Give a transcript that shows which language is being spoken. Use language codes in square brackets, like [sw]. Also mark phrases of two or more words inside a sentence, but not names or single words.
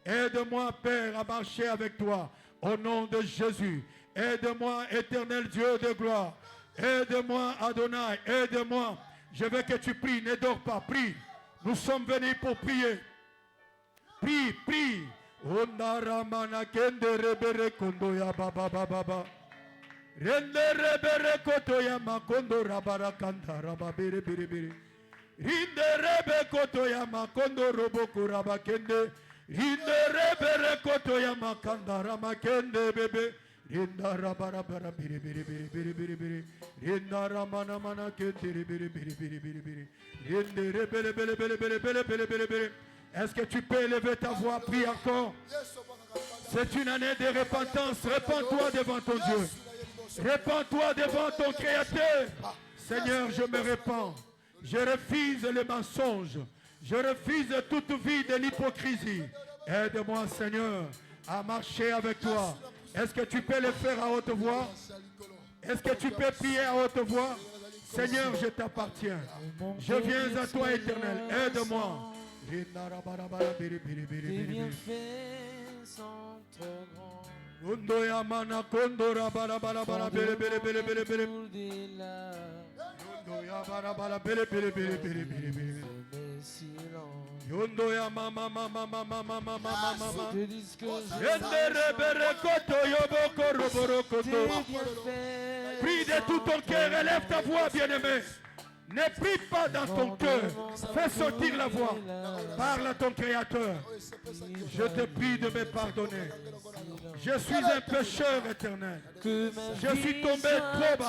[fr] Aide-moi, Père, à marcher avec toi, au nom de Jésus. Aide-moi, éternel Dieu de gloire. Aide-moi, Adonai. Aide-moi. Je veux que tu pries. Ne dors pas. Prie. Nous sommes venus pour prier. Prie, prie. Ondaramana kende rebere kondo ya baba baba. Rende rebere koto ya makondo rabara kanda rababere bere bere. Rinde rebe koto ya makondo roboko rabakende. Rinde rebere koto ya makanda ramakende bebe. Rinda rabara bara bere bere bere bere bere bere. Rinda ramana mana kende bere bere bere bere bere. Rinde rebere bere bere bere bere bere bere bere. Est-ce que tu peux élever ta voix, prie encore? C'est une année de repentance. Répands-toi devant ton Dieu. Répands-toi devant ton Créateur. Seigneur, je me répands. Je refuse les mensonges. Je refuse toute vie de l'hypocrisie. Aide-moi, Seigneur, à marcher avec toi. Est-ce que tu peux le faire à haute voix? Est-ce que tu peux prier à haute voix? Seigneur, je t'appartiens. Je viens à toi, Éternel. Aide-moi. Tes bienfaits sont trop grands. Kondo ya mana kondo rabara bara bara bere bere bere bere bere. Au-delà Yondo ya bara bara bere bere bere bere bere bere. de mes silences. Yondo ya mama mama mama mama mama mama. Je dis que je Yende bere koto yoboko roboro koto. tes bienfaits. Prie de tout ton cœur, élève ta voix, bien-aimé. Ne prie pas dans ton cœur. Fais sortir la voix. Parle à ton Créateur. Je te prie de me pardonner. Je suis un pécheur éternel. Je suis tombé trop bas.